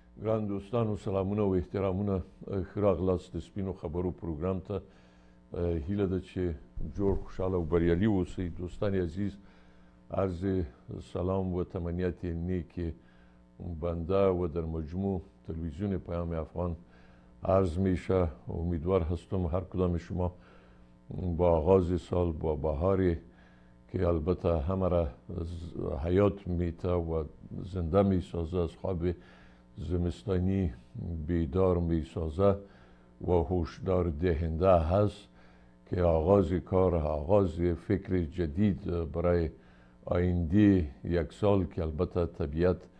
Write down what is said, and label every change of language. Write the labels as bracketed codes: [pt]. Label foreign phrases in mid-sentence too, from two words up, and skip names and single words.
[ps] ګران دوستانو سلامونه او احترامونه ښه راغلاست د سپینو خبرو پروګرام ته. هیله ده چې جوړ خوشحاله او بریالي اوسئ. [fa] دوستان عزیز، عرض سلام و تمنیت نیک بنده و در مجموع تلویزیون پیام افغان عرض میشه. امیدوار هستم هر کدام شما با آغاز سال با بهاری که البته همه را حیات میته و زنده میسازه، از خواب زمستانی بیدار میسازه و هوشدار دهنده هست که آغاز کار، آغاز فکر جدید برای آینده یک سال که البته طبیعت